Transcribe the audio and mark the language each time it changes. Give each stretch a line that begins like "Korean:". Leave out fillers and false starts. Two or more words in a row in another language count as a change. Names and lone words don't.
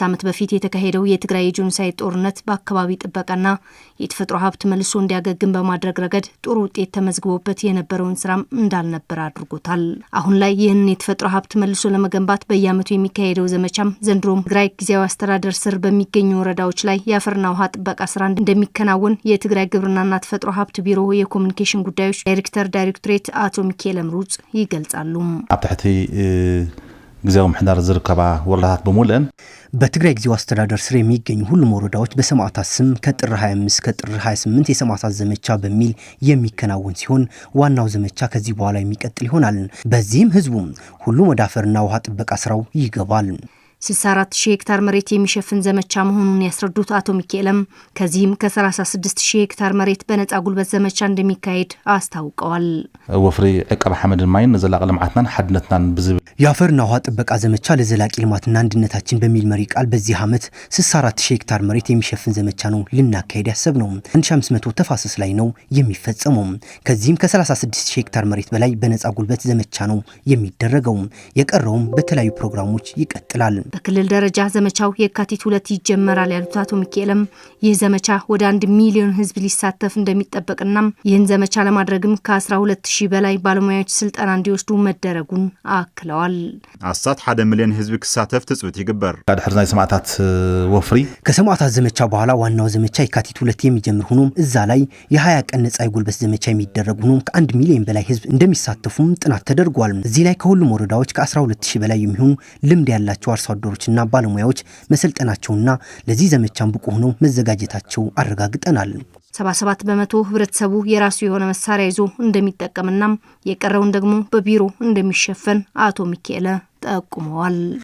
Amharic: ዓመት በፊት የተካሄደው የትግራይ የጄኖሳይድ ጦርነት በአካባቢ ጥበቃና የተፈጥሮ ሀብት መልሶ እንዲያገግም በማድረግ ረገድ ጥሩ ውጤት ተመዝግቦበት የነበረውን ስራም እንዳልነበር አድርጎታል። አሁን ላይ ይህንን የተፈጥሮ ሀብት መልሶ ለመገንባት በየዓመቱ የሚካሄደው ዘመቻም ዘንድሮም ትግራይ ጊዜያዊ አስተዳደር ስር በሚገኙ ወረዳዎች ላይ የአፈርና ውሃ ጥበቃ ስራ እንደሚከናወን የትግራይ ግብርናና ተፈጥሮ ሀብት ቢሮ የኮሙኒኬሽን ጉዳዮች ዳይሬክተር ዳይሬክቶሬት አቶ ሚካኤል ምሩጽ ይገልጻሉ።
Tigrinya: አብታሕቲ ጊዜያዊ ምሕዳር ዝርከባ ወረዳታት በሙሉን
Amharic: በትግራይ ጊዜያዊ አስተዳደር ስር የሚገኙ ሁሉም ወረዳዎች በሰማዕታት ስም ከጥር 25 ከጥር 28 የሰማዕታት ዘመቻ በሚል የሚከናወን ሲሆን ዋናው ዘመቻ ከዚህ በኋላ የሚቀጥል ይሆናል። በዚህም ህዝቡ ሁሉም ወደ አፈርና ውሃ ጥበቃ ስራው ይገባል። 64,000 ሄክታር መሬት የሚሸፍን ዘመቻ መሆኑን ያስረዱት አቶ ሚካኤልም ከዚህም ከ36,000 ሄክታር መሬት በነፃ ጉልበት ዘመቻ እንደሚካሄድ አስታውቀዋል።
Tigrinya: ወፍሪ ዕቀባ ሐመድን ማይን ዘላቂ ልምዓትናን ሓድነትናን ብዝብል
Amharic: የአፈርና ውሃ ጥበቃ ዘመቻ ለዘላቂ ልማትና አንድነታችን በሚል መሪ ቃል በዚህ ዓመት 64,000 ሄክታር መሬት የሚሸፍን ዘመቻ ነው ልናካሄድ ያሰብነው። 1500 ተፋሰስ ላይ ነው የሚፈጸመው። ከዚህም ከ36,000 ሄክታር መሬት በላይ በነፃ ጉልበት ዘመቻ ነው የሚደረገው። የቀረውም በተለያዩ ፕሮግራሞች ይቀጥላል። በክልል ደረጃ ዘመቻው የካቲት 2 ይጀመራል ያሉት አቶ ሚካኤልም ይህ ዘመቻ ወደ 1 ሚሊዮን ህዝብ ሊሳተፍ እንደሚጠበቅና ይህን ዘመቻ ለማድረግም ከ12,000 በላይ ባለሙያዎች ስልጠና እንዲወስዱ መደረጉን አክለዋል።
Tigrinya: አሳት 1 ሚሊዮን ህዝብ ክሳተፍ ትጽቢት ይግበር። ድሕሪ ናይ ሰማዕታት ወፍሪ
Amharic: ከሰማዕታት ዘመቻ በኋላ ዋናው ዘመቻ የካቲት 2 የሚጀምር ሆኖ እዛ ላይ የ20 ቀን ነፃ የጉልበት ዘመቻ የሚደረግ ሆኖ ከ1 ሚሊዮን በላይ ህዝብ እንደሚሳተፉም ጥናት ተደርጓል። እዚህ ላይ ከሁሉም ወረዳዎች ከ12,000 በላይ የሚሆኑ ልምድ ያላቸው አርሶ አደሮችና ባለሙያዎች መሰልጠናቸውና ለዚህ ዘመቻም ብቁ ሆነው መዘጋጀታቸው አረጋግጠናል። 77 በመቶ ህብረተሰቡ የራሱ የሆነ መሳሪያ ይዞ እንደሚጠቀምና የቀረውን ደግሞ በቢሮ እንደሚሸፈን አቶ ሚካኤል ጠቁመዋል።